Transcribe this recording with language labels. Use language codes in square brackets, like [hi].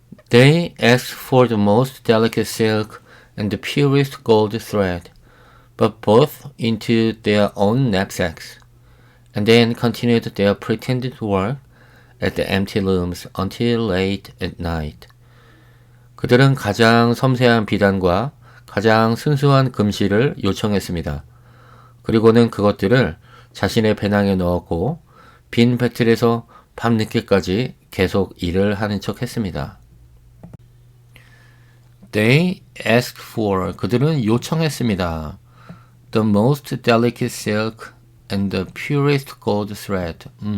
[en] They asked for the most delicate silk and the purest gold thread, but both into their own knapsacks, and then continued their pretended work at the empty looms until late at night. [ko] 그들은 가장 섬세한 비단과 가장 순수한 금실을 요청했습니다. 그리고는 그것들을 자신의 배낭에 넣었고 빈 배틀에서 밤늦게까지 계속 일을 하는 척 했습니다. [en] They asked for, [ko] 그들은 요청했습니다. [en] The most delicate silk and the purest gold thread.